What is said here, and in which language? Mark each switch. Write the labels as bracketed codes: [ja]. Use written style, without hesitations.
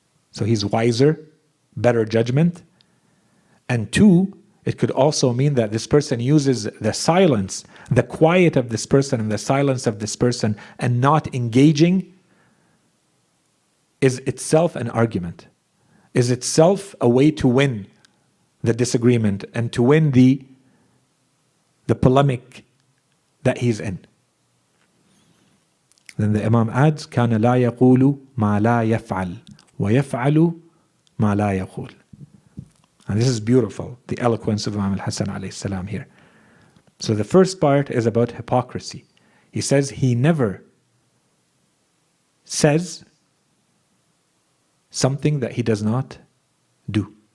[en] So he's wiser, better judgment. And two, it could also mean that this person uses the silence, the quiet of this person and the silence of this person, and not engaging is itself an argument, is itself a way to win the disagreement and to win the polemic that he's in. Then the Imam adds, [ar] كان لا يقول ما لا يفعل ويفعل ما لا يقول. [en] And this is beautiful, the eloquence of Imam al-Hasan alayhi salam here. So the first part is about hypocrisy. He says he never says something that he does not do.